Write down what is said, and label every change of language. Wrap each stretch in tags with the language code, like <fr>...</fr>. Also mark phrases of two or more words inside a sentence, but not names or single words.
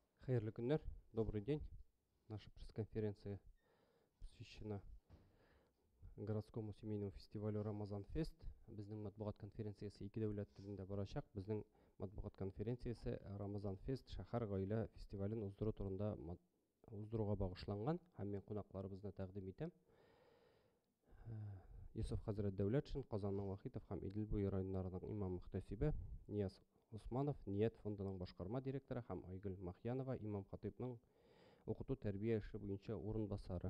<tt>Хайырлы күннәр,</tt> <ru>добрый день. Наша пресс-конференция посвящена городскому семейному фестивалю Рамазан Фест.</ru> <tt>Безнең матбугат конференциясе ике дәүләт телендә барачак. Безнең матбугат конференциясе Рамазан Фест шәһәр гаилә фестивален уздыру турында уздыруга багышланган һәм мен кунакларыбызны тәкъдим итәм. Йосыф хәзрәт Дәүләтшин, Казанның Вахитов һәм Идел буе районнарының имам мөхтәсибе, Нияз Усманов, Ният фондының башкарма директоры һәм Айгөл Махьянова, имам хатибның укыту тәрбия эше буенча урынбасары.</tt>